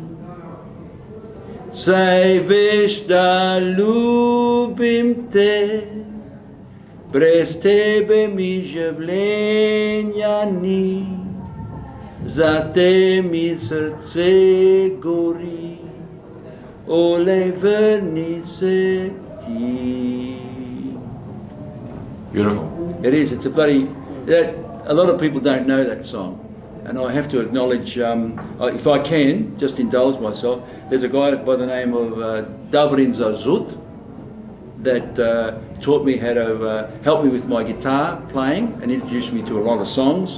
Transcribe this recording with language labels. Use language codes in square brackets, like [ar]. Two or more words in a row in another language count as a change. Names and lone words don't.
[sl] Saj veš, da ljubim te, brez tebe mi življenja ni, za te mi srce gori, olej vrni se ti. [en] Beautiful. It is. It's a bloody. A lot of people don't know that song, and I have to acknowledge. If I can, just indulge myself. There's a guy by the name of Davrin Zazut that taught me how to help me with my guitar playing and introduced me to a lot of songs.